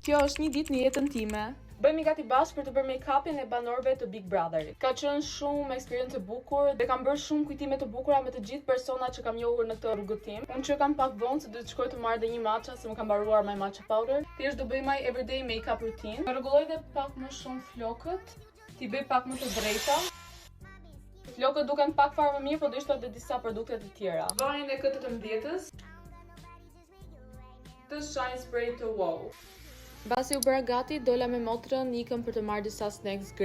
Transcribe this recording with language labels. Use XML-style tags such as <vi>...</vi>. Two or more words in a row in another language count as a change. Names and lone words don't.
<sq>Kjo është një ditë në jetën time. Bëjmë gati bashkë për të bërë make-upin e banorëve të Big Brotherit. Ka qenë shumë eksperiencë e bukur dhe kam bërë shumë kujtime të bukura me të gjithë personat që kam njohur në këtë rrugëtim. Unë që kam pak vonë se do të shkoj të marr dhe një matcha se më kam mbaruar</sq> <en>my matcha powder.</en> <sq>Thjesht do bëj</sq> <en>my everyday make-up routine.</en> <sq>Do rregulloj dhe pak më shumë flokët. Ti bëj pak më të drejta. Flokët duken pak farë më mirë, po do ishte edhe disa produkte të tjera. Vajin e këtë të mbjetës. Të</sq> <en>shine spray</en> <sq>të wow. Mbasi u bëra gati, dola me motrën, ikëm për të marrë disa snacks grek.</sq>